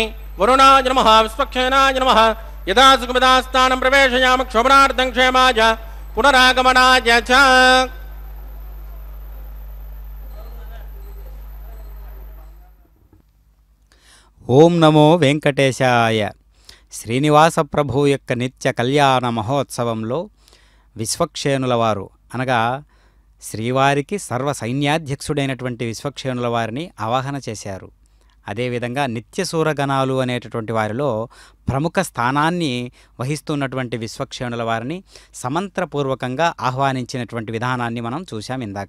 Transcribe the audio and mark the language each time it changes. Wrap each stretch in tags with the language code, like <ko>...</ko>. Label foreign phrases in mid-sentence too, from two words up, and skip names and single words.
<sa>वरुणाय नमः विस्पक्षेनाय नमः यदा सुखमिदास्थानं प्रवेशयामि क्षोभनार्थं क्षेमाय पुनरागमनाय च। ఓం నమో వెంకటేశాయ.</sa> <te>శ్రీనివాస ప్రభు యొక్క నిత్య కళ్యాణ మహోత్సవంలో విశ్వక్షేణుల వారు అనగా శ్రీవారికి సర్వ సైన్యాధ్యక్షుడైనటువంటి విశ్వక్షేణుల వారిని ఆవాహన చేశారు. అదేవిధంగా నిత్యసూరగణాలు అనేటటువంటి వారిలో ప్రముఖ స్థానాన్ని వహిస్తున్నటువంటి విశ్వక్షేణుల వారిని సమంత్రపూర్వకంగా ఆహ్వానించినటువంటి విధానాన్ని మనం చూశాం ఇందాక.</te>